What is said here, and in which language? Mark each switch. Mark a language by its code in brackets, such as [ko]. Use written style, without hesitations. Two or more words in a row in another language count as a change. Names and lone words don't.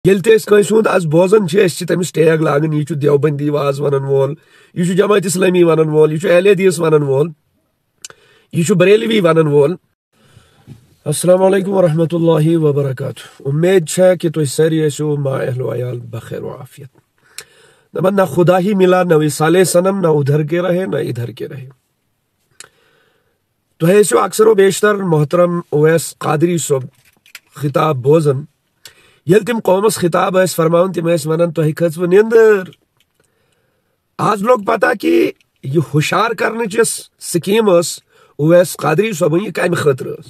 [ks] یل تہ کنس ہند از بوزان تمس ٹیگ لاگان یہ دیوبندی واز ونن وول یہ جماعت اسلامی ونن وول یہ اہل حدیث ونن وول یہ بریلوی ونن وول. [ar] السلام علیکم ورحمۃ اللہ وبرکاتہ. [ur] امید ہے کہ [ks] تھی ساری ٲسِو ما اہل و عیال بخیر و عافیت. [ur] دپان نہ خدا ہی ملا نہ وصال صنم نہ ادھر کے رہے نہ ادھر کے رہے. [ks] تھی ٲسِو اکثر و بیشتر محترم اویس قادری صٲب خطاب بوزان. یل تم قومس خطاب ٲسۍ فرماوان تم ٲسۍ ونان تۄہہِ کھٔژوٕ نیندٕر. آز لوگ پتہ کہ یہ ہوشیار کرنٕچ یۄس سکیٖم ٲس اویس قادری صٲبن یہ کمہِ خٲطرٕ ٲس.